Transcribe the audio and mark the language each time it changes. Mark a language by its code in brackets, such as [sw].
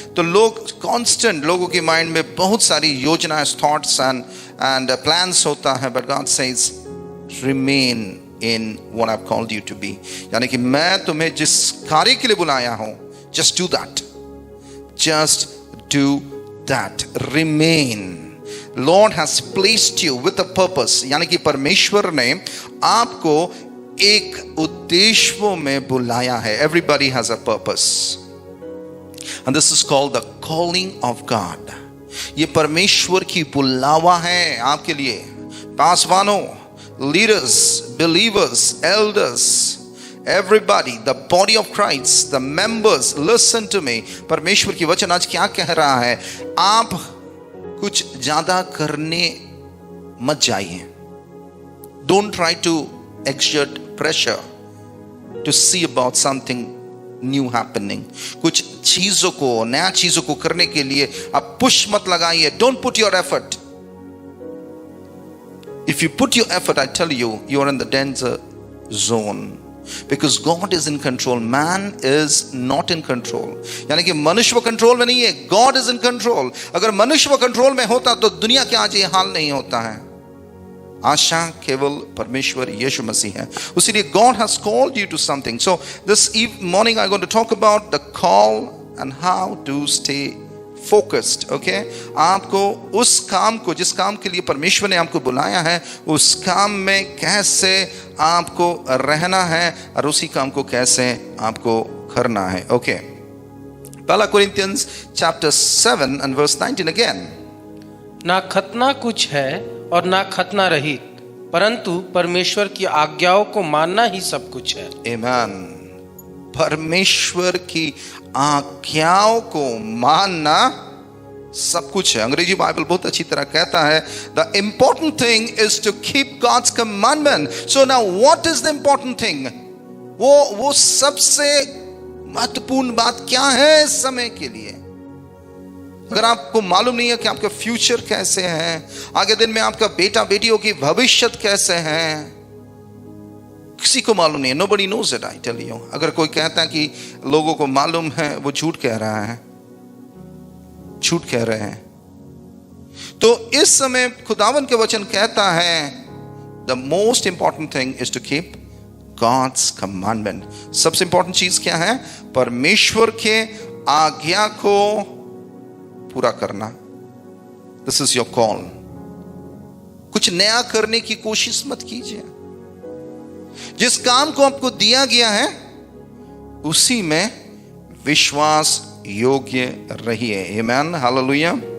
[hi] तो लोग कांस्टेंट, लोगों के माइंड में बहुत सारी योजनाएं, थॉट्स एंड प्लान्स होता है, [en] but God says remain in what I've called you to be, [hi] यानी कि मैं तुम्हें जिस कार्य के लिए बुलाया हूं, [en] just do that, just do that, remain. Lord has placed you with a purpose, [hi] यानी कि परमेश्वर ने आपको एक उद्देश्य में बुलाया है। [en] Everybody has a purpose, and this is called the calling of God. [hi] ये परमेश्वर की बुलावा है आपके लिए। [en] पासवानों, leaders, believers, elders, everybody, the body of Christ, the members, listen to me. [hi] परमेश्वर की वचन आज क्या कह रहा है? आप कुछ ज्यादा करने मत जाइए। [en] Don't try to exert pressure to see about something new happening. [hi] कुछ चीजों को, नया चीजों को करने के लिए आप पुश मत लगाइए। [en] Don't put your effort. If you put your effort, I tell you, you are in the danger zone. Because God is in control, man is not in control. [hi] यानी कि मनुष्य कंट्रोल में नहीं है, [en] God is in control. [hi] अगर मनुष्य control में होता तो दुनिया के आज ये हाल नहीं होता है। आशा केवल परमेश्वर यीशु मसीह है। [en] उसीलिए God has called you to something. So this morning I'm going to talk about the call and how to stay focused. Okay? [hi] आपको उस काम को, जिस काम के लिए परमेश्वर ने आपको बुलाया है, उस काम में कैसे आपको रहना है और उसी काम को कैसे आपको करना है। [en] Okay? 1 Corinthians chapter 7 and verse 19 again. [hi] ना खतना कुछ है और ना खतना रहित, परंतु परमेश्वर की आज्ञाओं को मानना ही सब कुछ है। [en] Amen. [hi] परमेश्वर की आज्ञाओं को मानना सब कुछ है। अंग्रेजी बाइबल बहुत अच्छी तरह कहता है, [en] the important thing is to keep God's commandment. So now what is the important thing? [hi] वो सबसे महत्वपूर्ण बात क्या है इस समय के लिए? अगर आपको मालूम नहीं है कि आपका फ्यूचर कैसे है, आगे दिन में आपका बेटा बेटियों की भविष्य कैसे है, किसी को मालूम नहीं है। [en] Nobody knows it, I tell you. [hi] अगर कोई कहता है कि लोगों को मालूम है, वो झूठ कह रहा है, झूठ कह रहे हैं। तो इस समय खुदावन के वचन कहता है, [en] the most important thing is to keep God's commandment. [hi] सबसे इंपॉर्टेंट चीज क्या है? परमेश्वर के आज्ञा को पूरा करना। [en] This is your call. [hi] कुछ नया करने की कोशिश मत कीजिए। जिस काम को आपको दिया गया है उसी में विश्वास योग्य रहिए। आमेन, हालेलुया।